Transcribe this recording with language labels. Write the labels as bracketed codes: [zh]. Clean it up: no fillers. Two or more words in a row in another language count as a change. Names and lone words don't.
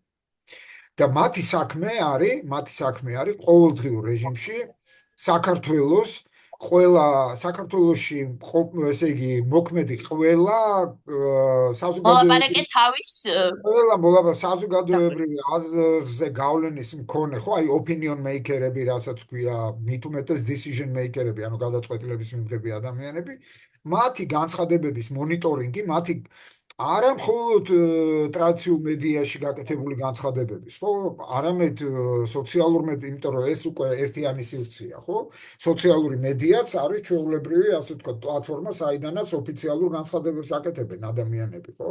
[ka] და მათი საქმე არის ყოველდღიურ რეჟიმში საქართველოში, ესე იგი, მოქმედი ყველა საზოგადოებრივი აზრზე გავლენის მქონე, ხო, აი [en] opinion maker- [ka] ები, რასაც ქვია, მით უმეტეს [en] decision maker- [ka] ები, ანუ გადაწყვეტილების მიღები ადამიანები, მათი განცხადებების მონიტორინგი, არა მხოლოდ ტრადიციულ მედიაში გაკეთებული განცხადებების, ხო? არამედ სოციალურ მედია, იმიტომ რომ ეს უკვე ერთიანი სივრცეა, ხო? სოციალური მედიაც არის ჩვეულებრივი, ასე ვთქვათ, პლატფორმა, საიდანაც ოფიციალურ განცხადებებს აკეთებენ ადამიანები, ხო?